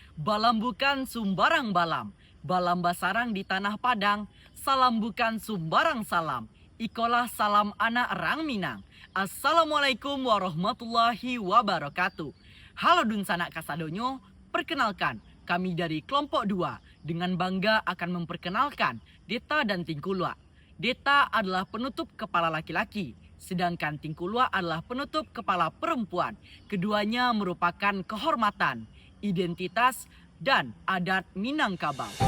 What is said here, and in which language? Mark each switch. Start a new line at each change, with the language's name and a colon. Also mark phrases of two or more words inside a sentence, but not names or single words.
Minangkabau: Balam bukan sumbarang balam, balam basarang di tanah Padang, salam bukan sumbarang salam, ikolah salam anak Rang Minang.
Arabic: Assalamualaikum warahmatullahi wabarakatuh.
Minangkabau: Halo dun sanak kasadonyo,
Indonesian: perkenalkan kami dari kelompok 2 dengan bangga akan memperkenalkan Deta dan Tingkulua. Deta adalah penutup kepala laki-laki, sedangkan Tingkulua adalah penutup kepala perempuan. Keduanya merupakan kehormatan, identitas, dan adat Minangkabau.